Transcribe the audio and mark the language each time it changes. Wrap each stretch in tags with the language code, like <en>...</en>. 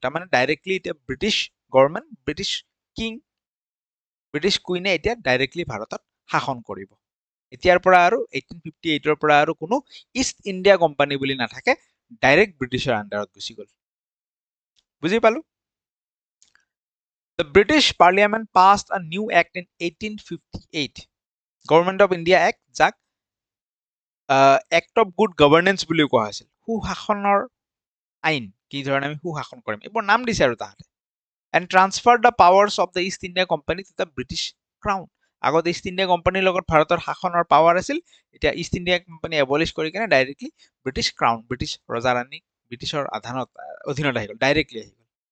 <as>তাৰমানে ডাইৰেক্টলি এতিয়া British government, British king, British কুইনে এতিয়া ডাইৰেক্টলি ভাৰতত শাসন কৰিব। এতিয়াৰ পৰা আৰু 1858ৰ পৰা আৰু কোনো ইষ্ট ইণ্ডিয়া কোম্পানী বুলি নাথাকে, ডাইৰেক্ট ব্ৰিটিছৰ আণ্ডাৰত গুচি গ'ল। বুজি পালো?</as> <en>The British Parliament passed a new act in 1858, Government of India Act, যাক Act of Good Governance</en> <as>বুলিও কোৱা হৈছিল। সুশাসনৰ আইন, কি ধৰণে আমি সুশাসন কৰিম, এইবোৰ নাম দিছে আৰু তাহাঁতে।</as> <en>And transferred the powers of the East India Company to the British Crown.</en> <as>আগত ইষ্ট ইণ্ডিয়া কোম্পানীৰ লগত ভাৰতৰ শাসনৰ পাৱাৰ আছিল, এতিয়া ইষ্ট ইণ্ডিয়া কোম্পানী এবলিছ কৰি কিনে ডাইৰেক্টলি ব্ৰিটিছ ক্ৰাউন, ব্ৰিটিছ ৰজা ৰাণী, ব্ৰিটিছৰ অধীনত আহি গ'ল, ডাইৰেক্টলি আহি গ'ল।</as>